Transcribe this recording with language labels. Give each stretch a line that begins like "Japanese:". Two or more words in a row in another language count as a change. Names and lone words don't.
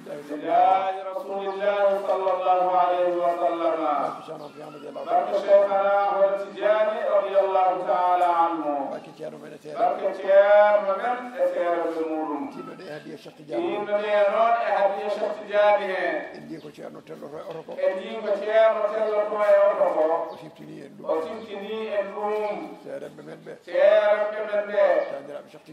Arabic: بجاه رسول الله صلى الله عليه وسلم.
Fula: Barke Cheikh Ahmad Tidiane
Arabic: رضي الله
Fula: Barke Cheikh Ahmad Tidiane
Arabic: رضي الله تعالى عنه.
Fula: Barke Ceerno men e Ceerno. Barke Ceerno men e Ceerno be muɗum. Tinno ɗe hadiya Cheikh Tidiane. Tinno ɗe noon e hadiya Cheikh Tidiane he. En ndi ko Ceerno telloto e oto ko. En ndi ko Ceerno telloto e oto ko. O siftini en ɗum. O siftini en ɗum. Ceeremɓe men ɓe. Ceeremɓe men ɓe. Taaniraaɓe